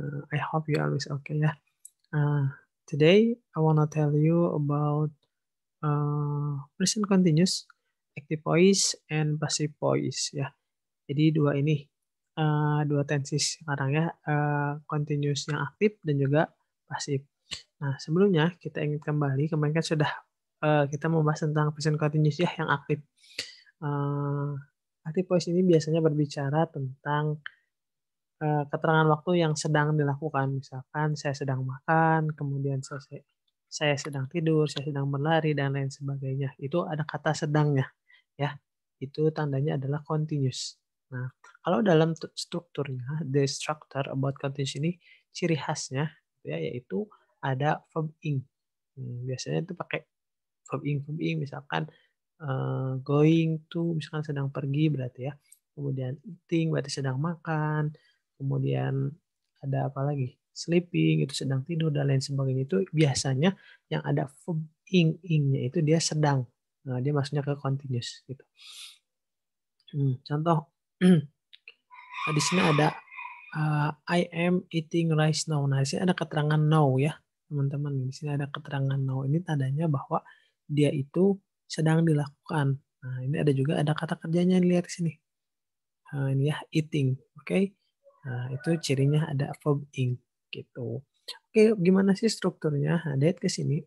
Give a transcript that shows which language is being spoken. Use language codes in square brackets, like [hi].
[en] I hope you always okay ya. Today I wanna tell you about present continuous, active voice, and passive voice ya. [id] Jadi dua tenses sekarang ya, continuous yang aktif dan juga pasif. Nah, sebelumnya kita ingin kembali, kemarin kan sudah kita membahas tentang present continuous ya yang aktif. Active voice ini biasanya berbicara tentang keterangan waktu yang sedang dilakukan. Misalkan saya sedang makan, kemudian saya sedang tidur, saya sedang berlari, dan lain sebagainya. Itu ada kata sedangnya ya. Itu tandanya adalah continuous. Nah, kalau dalam strukturnya, [en] the structure about continuous [id] ini ciri khasnya ya, yaitu ada verb ing. Biasanya itu pakai verb ing misalkan going to misalkan sedang pergi berarti ya. Kemudian eating berarti sedang makan. Kemudian ada apa lagi? Sleeping itu sedang tidur dan lain sebagainya. Itu biasanya yang ada verb ing-nya itu dia sedang. Nah, dia maksudnya ke continuous gitu. Contoh di sini ada [en] I am eating rice now. [id] Nah, di sini ada keterangan now ya, teman-teman. Di sini ada keterangan now. Ini tandanya bahwa dia itu sedang dilakukan. Nah, ini ada kata kerjanya, lihat di sini. Ini ya, eating. Oke. Nah, itu cirinya ada verb ing gitu. Oke, gimana sih strukturnya? Nah, lihat ke sini.